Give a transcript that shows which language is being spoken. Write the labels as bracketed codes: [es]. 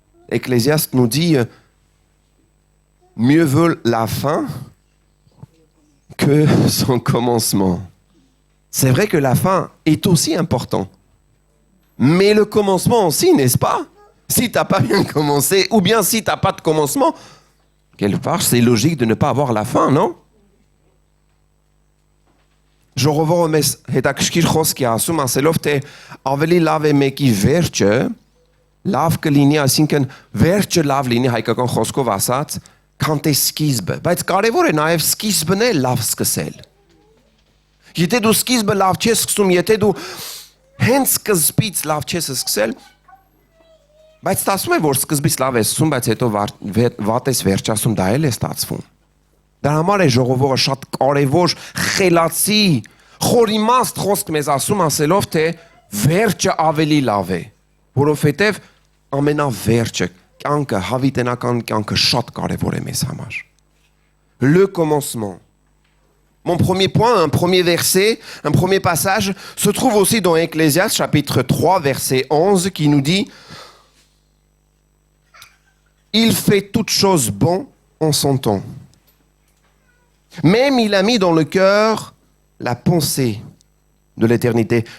[fr] Ecclésiaste nous dit, mieux vaut la fin que son commencement. C'est vrai que la fin est aussi important. Mais le commencement aussi, n'est-ce pas? Si tu n'as pas bien commencé, ou bien si tu n'as pas de commencement, quelque part, c'est logique de ne pas avoir la fin, non? [hy] Ժողովը մեզ հետաքրքիր խոսք է ասում, ասելով, թե ավելի լավ է մեկի վերջը, լավ կլինի, այսինքն վերջը լավ լինի հայկական խոսքով ասած, քան թե սկիզբը, բայց կարևոր է նաև սկիզբն էլ լավ սկսել։ Եթե դու սկիզբը լավ չես սկսում, եթե դու հենց սկզբից լավ չես սկսել, Բայց ստացվում է, որ սկզբից լավ է ասում, բայց հետո վատ ես վերջացում, դա էլ է ստացվում։ Դրա համար է ժողովուրդը շատ կարևոր, խելացի, խորիմաստ խոսք մեզ ասելով, թե վերջը ավելի լավ է, որովհետև ամենավերջը, կյանքը, հավիտենական կյանքը շատ կարևոր է մեզ համար։ [fr] Le commencement. Mon premier point, un premier verset, un premier passage, se trouve aussi dans Ecclésiaste, chapitre 3, verset 11, qui nous dit « Il fait toutes choses bon en son temps. Même il a mis dans le cœur la pensée de l'éternité.